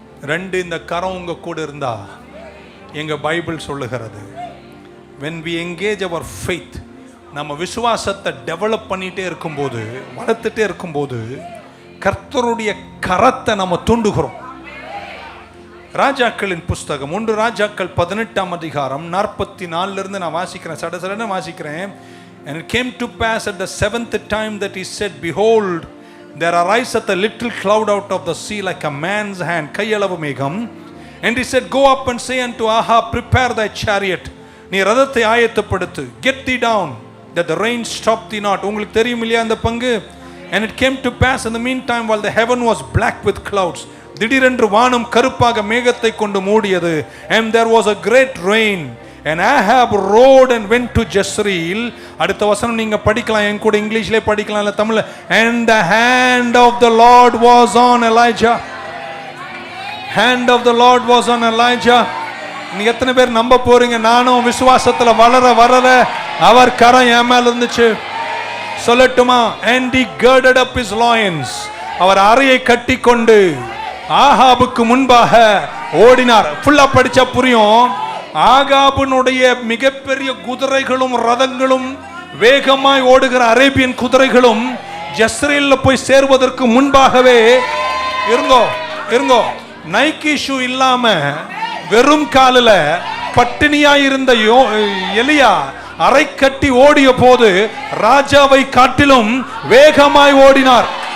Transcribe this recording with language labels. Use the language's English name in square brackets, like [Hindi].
[Tamil] 2, இந்த கரம் உங்க கூட இருந்தா, எங்க பைபிள் சொல்லுகிறது, [English] when we engage our faith, [Tamil] நம்ம விசுவாசத்தை டெவலப் பண்ணிட்டே இருக்கும்போது, வளர்த்துட்டே இருக்கும்போது, கர்த்தருடைய கரத்தை நம்ம தூண்டுகிறோம். ராஜாக்களின் புஸ்தகம் 1 ராஜாக்கள் 18ஆம் அதிகாரம் 44 இருந்து நான் வாசிக்கிறேன், சடசடன்னு வாசிக்கிறேன். [English] And it came to pass at the 7th time that he said, behold, there ariseth a little cloud out of the sea like a man's hand, [Tamil] கையளவு மேகம். [English] And he said, go up and say unto Ahab, prepare thy chariot, [Tamil] நீ ரதத்தை ஆயத்தப்படுத்து, [English] get thee down, that the rain stop thee not. [Tamil] உங்களுக்கு தெரியும் இல்லையா அந்த பங்கு? [English] And it came to pass in the meantime, while the heaven was black with clouds, [Tamil] திடீரென்று வானம் கருப்பாக மேகத்தை கொண்டு மூடியது. [English] And there was a great rain. And Ahab rode and went to Jezreel. [Tamil] அடுத்த வசனம் நீங்க படிக்கலாம், என் கூட இங்கிலீஷ்ல படிக்கலாம் இல்ல தமிழ்ல. [English] And the hand of the Lord was on Elijah. Hand of the Lord was on Elijah. [Tamil] நீங்க எத்தனை பேர் நம்ப போறீங்க? நானும் விசுவாசத்துல வளர வளர அவர் கரம் என் மேல இருந்துச்சு. சொல்லட்டுமா? [English] And he girded up his loins. [Tamil] அவர் அறையை கட்டி கொண்டு ஆகாபுக்கு முன்பாக ஓடினார். ஃபுல்லா படிச்சா புரியும். ஆகாபுனுடைய மிகப்பெரிய குதிரைகளும் ரதங்களும் வேகமாய் ஓடுகிற அரேபியன் குதிரைகளும் ஜெஸ்ரேல்ல போய் சேர்வதற்கு முன்பாகவே இருங்கோ நைக்கி ஷூ இல்லாம வெறும் காலில பட்டினியாய் இருந்த எலியா அறை கட்டி ஓடிய போது ராஜாவை காட்டிலும் வேகமாய் ஓடினார்.